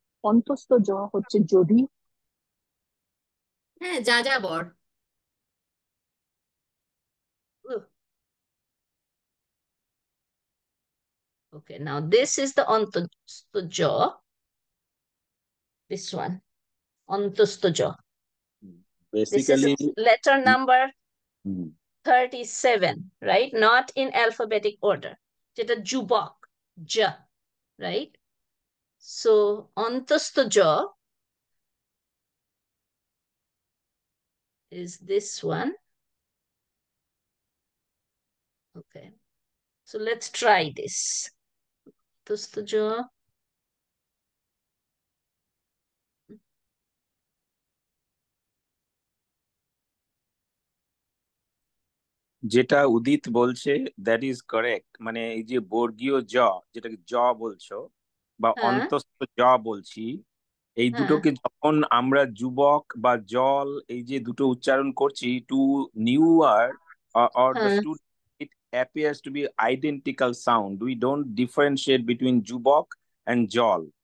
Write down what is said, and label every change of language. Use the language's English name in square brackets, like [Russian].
[Bangla] অন্তস্থ জ হচ্ছে যদি। হ্যাঁ, যাযাবর। [English] Ooh. Okay, now this is the অন্তস্থ জ. This one, অন্তস্থ জ. This is basically letter number 37, right? Not in alphabetic order. [Bangla] যেটা যুবক, j, right? [English] So অন্তস্থ জ is this one. Okay, so let's try this. অন্তস্থ জ. [Bangla] যেটা উদিত বলছে [English] That is correct. [Bangla] মানে এই যে বর্গীয় জ, যেটাকে জ বলছো বা অন্তস্থ জ বলছি, এই দুটোকে যখন আমরা যুবক বা জল এই যে দুটো উচ্চারণ করছি, [English] Two new word or the student, it appears to be identical sound. We don't differentiate between jubok and jol.